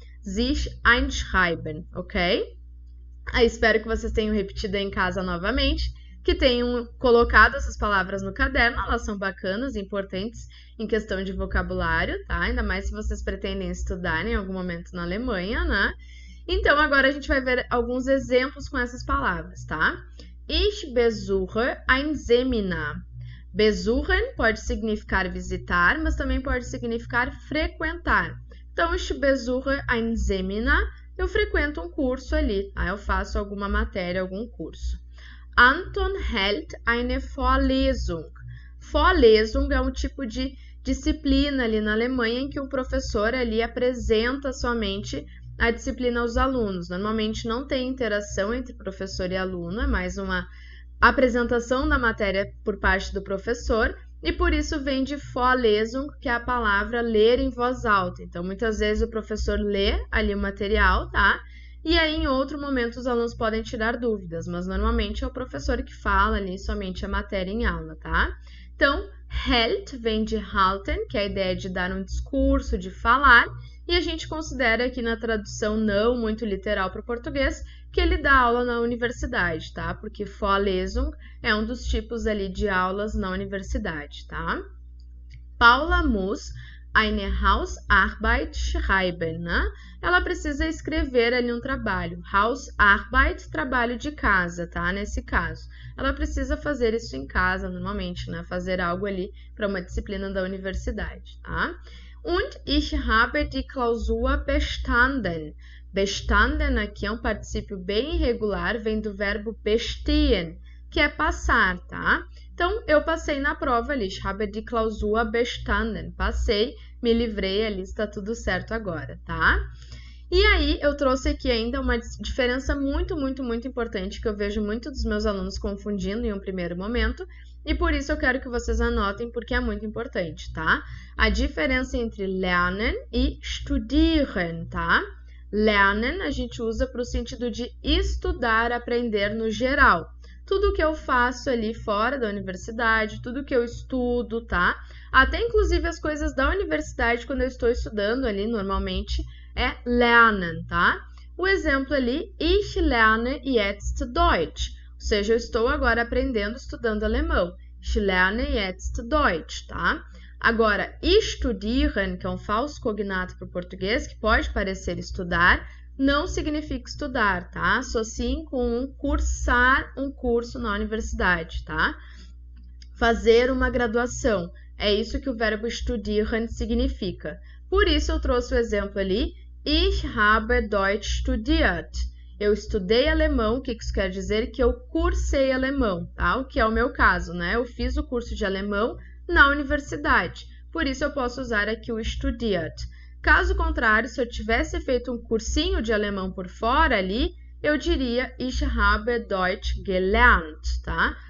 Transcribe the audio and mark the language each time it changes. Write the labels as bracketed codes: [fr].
[pt] Sich einschreiben, ok? Aí espero que vocês tenham repetido aí em casa novamente, que tenham colocado essas palavras no caderno, elas são bacanas, importantes em questão de vocabulário, tá? Ainda mais se vocês pretendem estudar em algum momento na Alemanha, né? Então, agora a gente vai ver alguns exemplos com essas palavras, tá? [de] Ich besuche ein Seminar. [pt] Besuchen pode significar visitar, mas também pode significar frequentar. Então, [de] ich besuche ein Seminar, [pt] eu frequento um curso ali, tá? Eu faço alguma matéria, algum curso. [de] Anton hält eine Vorlesung. [pt] Vorlesung é um tipo de disciplina ali na Alemanha em que o professor ali apresenta somente a disciplina aos alunos. Normalmente não tem interação entre professor e aluno, é mais uma apresentação da matéria por parte do professor. E por isso vem de Vorlesung, que é a palavra ler em voz alta. Então, muitas vezes o professor lê ali o material, tá? E aí, em outro momento, os alunos podem tirar dúvidas, mas normalmente é o professor que fala ali somente a matéria em aula, tá? Então, hält vem de halten, que é a ideia de dar um discurso, de falar, e a gente considera aqui na tradução não muito literal para o português, que ele dá aula na universidade, tá? Porque Vorlesung é um dos tipos ali de aulas na universidade, tá? [de] Paula muss eine Hausarbeit schreiben, né? [pt] Ela precisa escrever ali um trabalho. Hausarbeit, trabalho de casa, tá? Nesse caso. Ela precisa fazer isso em casa, normalmente, né? Fazer algo ali para uma disciplina da universidade, tá? [de] Und ich habe die Klausur bestanden. [pt] Bestanden aqui é um particípio bem irregular, vem do verbo bestehen, que é passar, tá? Então, eu passei na prova ali, [de] ich habe die Klausur bestanden. [pt] Passei, me livrei ali, está tudo certo agora, tá? E aí, eu trouxe aqui ainda uma diferença muito importante que eu vejo muitos dos meus alunos confundindo em um primeiro momento, e por isso eu quero que vocês anotem, porque é muito importante, tá? A diferença entre lernen e studieren, tá? Lernen a gente usa para o sentido de estudar, aprender no geral. Tudo que eu faço ali fora da universidade, tudo que eu estudo, tá? Até inclusive as coisas da universidade, quando eu estou estudando ali normalmente, é lernen, tá? O exemplo ali, [de] ich lerne jetzt Deutsch. [pt] seja, eu estou agora aprendendo, estudando alemão. [de] Ich lerne jetzt Deutsch, tá? [pt] Agora, studieren, que é um falso cognato para o português, que pode parecer estudar, não significa estudar, tá? Associem com cursar um curso na universidade, tá? Fazer uma graduação. É isso que o verbo studieren significa. Por isso eu trouxe o exemplo ali. [de] Ich habe Deutsch studiert. [pt] Eu estudei alemão, o que isso quer dizer? Que eu cursei alemão, tá? O que é o meu caso, né? Eu fiz o curso de alemão na universidade. Por isso eu posso usar aqui o studiert. Caso contrário, se eu tivesse feito um cursinho de alemão por fora ali, eu diria [de] Ich habe Deutsch gelernt, [pt] tá?